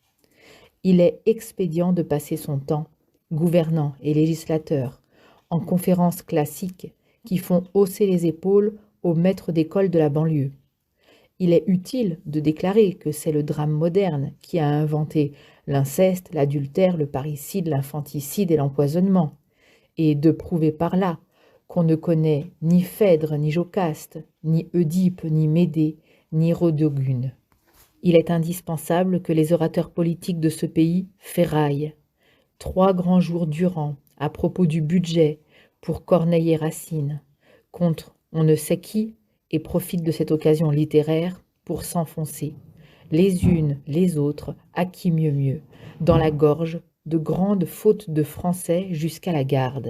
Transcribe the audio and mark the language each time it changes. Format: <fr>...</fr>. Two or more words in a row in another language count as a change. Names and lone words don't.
<fr>Il est expédient de passer son temps, gouvernants et législateurs, en conférences classiques qui font hausser les épaules aux maîtres d'école de la banlieue. Il est utile de déclarer que c'est le drame moderne qui a inventé l'inceste, l'adultère, le parricide, l'infanticide et l'empoisonnement, et de prouver par là qu'on ne connaît ni Phèdre, ni Jocaste, ni Oedipe, ni Médée, ni Rodogune. Il est indispensable que les orateurs politiques de ce pays ferraillent 3 grands jours durant à propos du budget pour Corneille et Racine, contre on ne sait qui, et profitent de cette occasion littéraire pour s'enfoncer, les unes les autres, à qui mieux, dans la gorge de grandes fautes de français jusqu'à la garde.</fr>